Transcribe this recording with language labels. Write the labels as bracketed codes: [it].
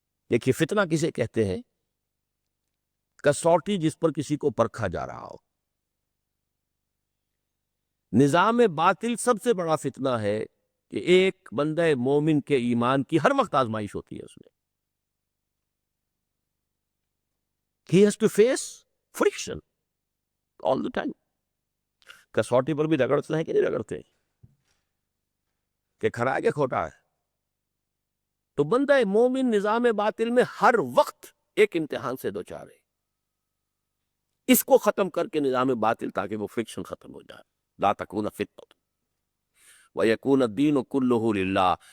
[ur] دیکھیے فتنہ کسے کہتے ہیں؟ کسوٹی جس پر کسی کو پرکھا جا رہا ہو. نظام باطل سب سے بڑا فتنہ ہے کہ ایک بندہ مومن کے ایمان کی ہر وقت آزمائش ہوتی ہے. اس میں [en] he has to face friction all the time. [ur] کسوٹی پر بھی رگڑتے ہیں کہ نہیں رگڑتے کہ کھرا ہے کہ کھوٹا ہے. تو بندہ مومن نظام باطل میں ہر وقت ایک امتحان سے دوچار ہے. اس کو ختم کر کے نظام باطل، تاکہ وہ فرکشن ختم ہو جائے. [ar] لا تکون فتنۃ ویکون الدین کلہ للہ.